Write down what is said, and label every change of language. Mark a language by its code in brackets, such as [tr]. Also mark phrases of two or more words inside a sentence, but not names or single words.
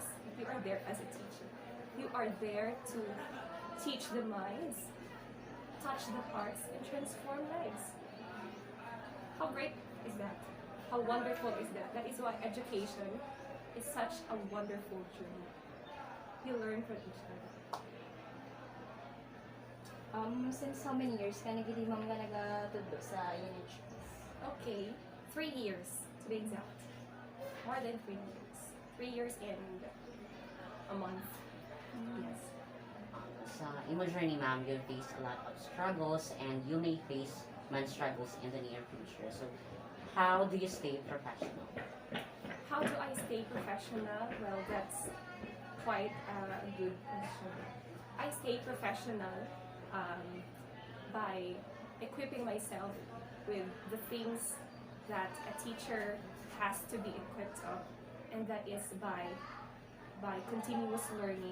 [en] You are there as a teacher. You are there to teach the minds, touch the hearts, and transform lives. How great is that? How wonderful is that? That is why education is such a wonderful journey. You learn from each other. Since how many years [hil] ka nagili ma'am nga nagatudlo sa UNHS? [en] Okay, 3 years to be exact. More than 3 years. 3 years and a month. Yes. [hil] Sa imo [en] journey, ma'am, you'll face a lot of struggles and you may face man struggles in the near future. So, how do you stay professional? How do I stay professional? Well, that's quite a good question. I stay professional by equipping myself with the things that a teacher has to be equipped of, and that is by continuous learning.